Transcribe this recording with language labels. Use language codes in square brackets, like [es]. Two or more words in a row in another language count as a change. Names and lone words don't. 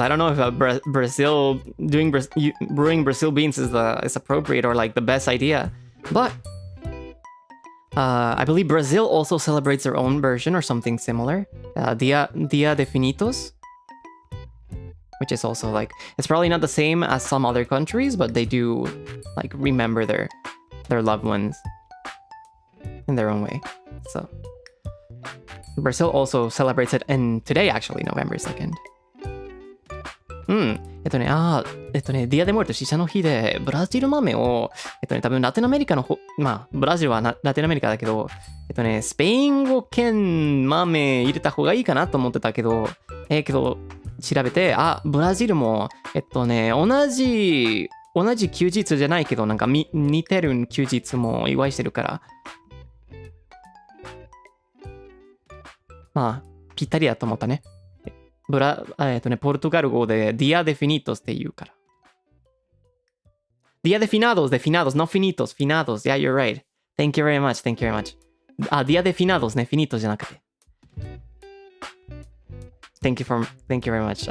[en] I don't know if Brazil brewing Brazil beans is appropriate or like the best idea, but I believe Brazil also celebrates their own version or something similar, Dia de Finitos, which is also like, it's probably not the same as some other countries, but they do like remember their loved ones in their own way. So Brazil also celebrates it, and today actually, November 2nd. [ja] ディアデモルト死者の日で、ブラジル豆を、多分ラテンアメリカのまあ、ブラジルはラテンアメリカだけど、スペイン語圏豆入れた方がいいかなと思ってたけど、調べて、ブラジルも、同じ休日じゃないけど、なんか似てる休日も祝いしてるから、まあ、ぴったりだと思ったね。ポルトガル語で Dia de Finitos って言うから。Dia de Finados, [pt] no finitos, finados. [en] Yeah, you're right. Thank you very much, thank you very much. [ja] Dia de Finados ね、finitos じゃなくて。 [en] Thank you very much.